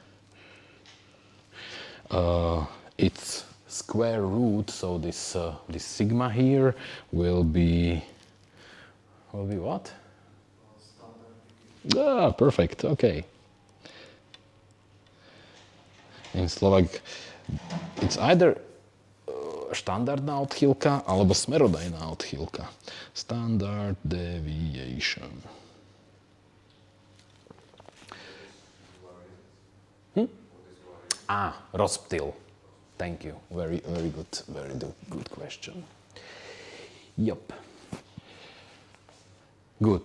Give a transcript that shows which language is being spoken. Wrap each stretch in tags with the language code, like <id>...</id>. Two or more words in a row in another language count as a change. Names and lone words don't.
<en>Its square root, so this sigma here will be what? Ah, perfect. Okay. In Slovak it's either</en> <sk>štandardná odchýlka alebo smerodajná odchýlka.</sk> <en>Standard deviation. Rozptyl. Thank you. Very good question. Yup. Good.</en>